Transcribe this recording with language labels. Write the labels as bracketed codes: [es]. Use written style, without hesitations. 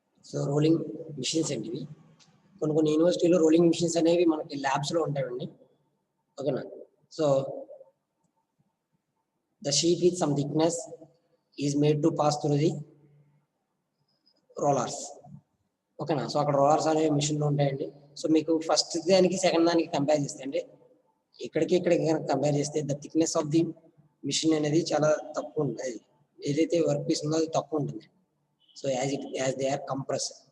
[te] So rolling machines అండి ఇవి. కొన్ని యూనివర్సిటీలో రోలింగ్ మిషన్స్ అనేవి మనకి ల్యాబ్స్లో ఉంటాయండి. ఓకేనా. [en] So the sheet with some thickness is made to pass through the rollers. [te] ఓకేనా. సో అక్కడ రోలర్స్ అనేవి మిషన్లో ఉంటాయండి. సో మీకు ఫస్ట్ దానికి సెకండ్ దానికి కంపేర్ చేస్తే అంటే ఇక్కడికి కనుక కంపేర్ చేస్తే [en] the thickness of the machine [te] అనేది చాలా తక్కువ ఉంటుంది. ఏదైతే వర్క్ పీస్ ఉందో అది తక్కువ ఉంటుంది. [en] So as they are compress.